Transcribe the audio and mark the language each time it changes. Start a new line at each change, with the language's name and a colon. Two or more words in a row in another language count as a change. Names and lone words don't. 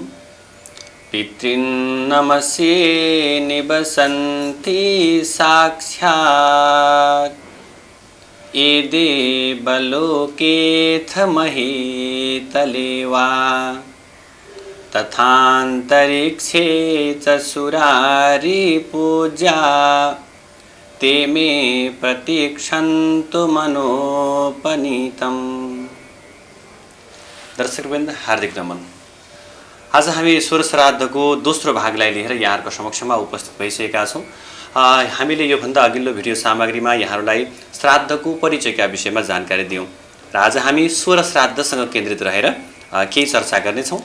Sanskrit: पितृन्नमस्ये निवसन्ति साक्षात् ये देवलोकेऽथ महीतले वा तथान्तरिक्षे च सुरारिपूज्या ते मे प्रतीक्षन्तु मनोपनीतम्।
Nepali: दर्शकवृन्द हार्दिक नमन। आज हामी स्वर श्राद्धको दोस्रो भागलाई लिएर यहाँहरूको समक्षमा उपस्थित भइसकेका छौँ। हामीले योभन्दा अघिल्लो भिडियो सामग्रीमा यहाँहरूलाई श्राद्धको परिचयका विषयमा जानकारी दियौँ र आज हामी स्वर श्राद्धसँग केन्द्रित रहेर केही चर्चा गर्नेछौँ।